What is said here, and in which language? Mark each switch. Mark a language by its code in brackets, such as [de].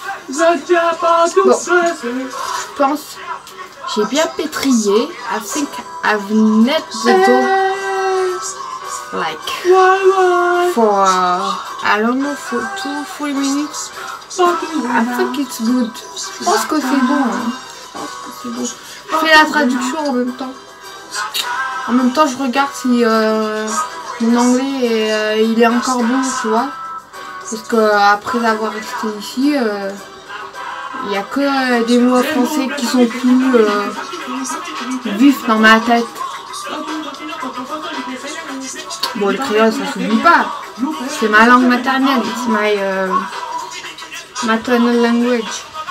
[fr] Bon, je pense j'ai bien pétrié. [en] I think I've net the dough like for I don't know, for 2-3 minutes. I think it's good. [fr] Je pense que c'est bon. Hein. Je fais la traduction en même temps. En même temps, je regarde si mon anglais il est encore bon, tu vois. Parce que après avoir resté ici, il n'y a que des mots français qui sont plus vifs dans ma tête. Bon, le créole, ça s'oublie pas. C'est ma langue maternelle. [en] It's my maternal language.